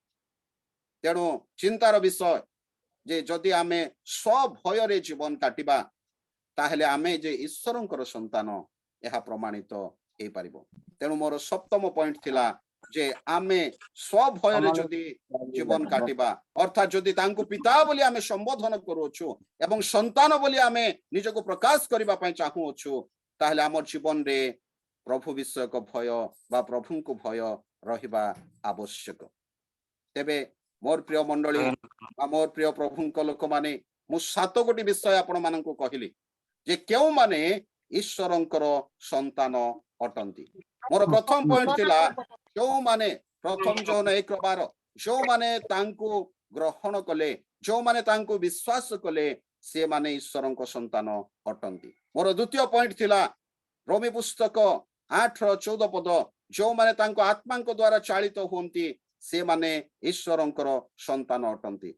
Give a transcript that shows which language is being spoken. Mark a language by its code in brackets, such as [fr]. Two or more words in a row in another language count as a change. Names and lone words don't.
[or] ତେଣୁ ଚିନ୍ତାର ବିଷୟ ଯେ ଯଦି ଆମେ ସବୁ ଭୟ ରେ ଜୀବନ କାଟିବା ତାହେଲେ ଆମେ ଯେ ଈଶ୍ୱରଙ୍କର ସନ୍ତାନ ଏହା ପ୍ରମାଣିତ ହୋଇ ପାରିବ। ତେଣୁ ମୋର ସପ୍ତମ ପଏଣ୍ଟ ଥିଲା ଯେ ଆମେ ସବୁ ଭୟ ରେ ଯଦି ଜୀବନ କାଟିବା ଅର୍ଥାତ୍ ଯଦି ତାଙ୍କୁ ପିତା ବୋଲି ଆମେ ସମ୍ବୋଧନ କରୁଛୁ ଏବଂ ସନ୍ତାନ ବୋଲି ଆମେ ନିଜକୁ ପ୍ରକାଶ କରିବା ପାଇଁ ଚାହୁଁଛୁ, ତାହେଲେ ଆମର ଜୀବନ ରେ ପ୍ରଭୁ ବିଷୟକ ଭୟ ବା ପ୍ରଭୁଙ୍କ ଭୟ ରହିବା ଆବଶ୍ୟକ। ତେବେ ମୋର ପ୍ରିୟ ମଣ୍ଡଳୀ ମୋର ପ୍ରିୟ ପ୍ରଭୁଙ୍କ ଲୋକ ମାନେ ମୁଁ 7 ଗୋଟି ବିଷୟ ଆପଣ ମାନଙ୍କୁ କହିଲି ଯେ କିଏ ମାନେ ଈଶ୍ୱରଙ୍କର ସନ୍ତାନ ଅଟନ୍ତି। ମୋର ପ୍ରଥମ ପଏଣ୍ଟ ଥିଲା ଯୋ ମାନେ ପ୍ରଥମ ଯୋହନ 1:12 ଯୋ ମାନେ ତାଙ୍କୁ ଗ୍ରହଣ କଲେ, ଯୋ ମାନେ ତାଙ୍କୁ ବିଶ୍ୱାସ କଲେ ସେ ମାନେ ଈଶ୍ୱରଙ୍କ ସନ୍ତାନ ଅଟନ୍ତି। ମୋର ଦ୍ୱିତୀୟ ପଏଣ୍ଟ ଥିଲା ରୋମୀ ପୁସ୍ତକ 8:14 ପଦ ଯୋ ମାନେ ତାଙ୍କ ଆତ୍ମାଙ୍କ ଦ୍ୱାରା ଚାଳିତ ହୁଅନ୍ତି ସେ ମାନେ ଈଶ୍ୱରଙ୍କର ସନ୍ତାନ ଅଟନ୍ତି।